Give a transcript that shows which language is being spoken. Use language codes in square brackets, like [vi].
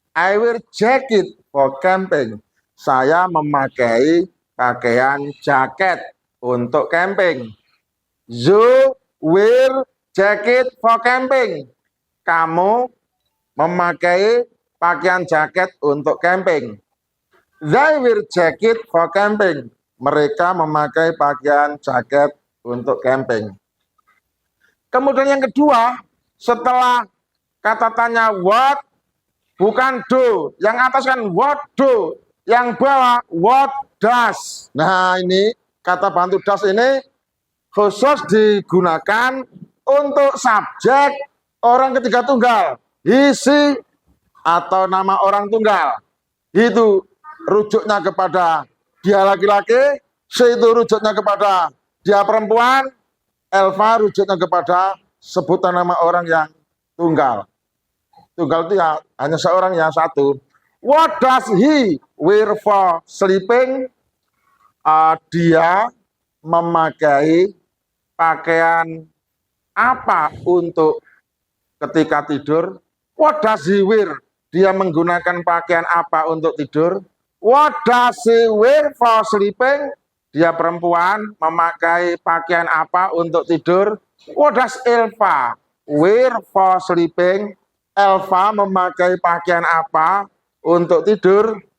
[en] I wear jacket for camping. [id] Saya memakai pakaian jaket untuk camping. [en] You wear jacket for camping. [id] Kamu memakai pakaian jaket untuk camping. [en] They wear jacket for camping. [id] Mereka memakai pakaian jaket untuk camping. Kemudian yang kedua, setelah kata tanya what, bukan do. Yang atas kan what do. Yang bawah what does. Nah ini kata bantu does ini khusus digunakan untuk subjek orang ketiga tunggal, he, she, atau nama orang tunggal. Itu rujuknya kepada dia laki-laki, she itu rujuknya kepada dia perempuan, Elva rujuknya kepada sebutan nama orang yang tunggal. Tunggal itu ya hanya seorang yang satu. [en] What does he wear for sleeping? [id] Dia memakai pakaian apa untuk ketika tidur? [en] What does he wear? [id] Dia menggunakan pakaian apa untuk tidur? [en] What does he wear for sleeping? [id] Dia perempuan memakai pakaian apa untuk tidur? [en] What does Elva wear for sleeping? [id] Elva memakai pakaian apa untuk tidur?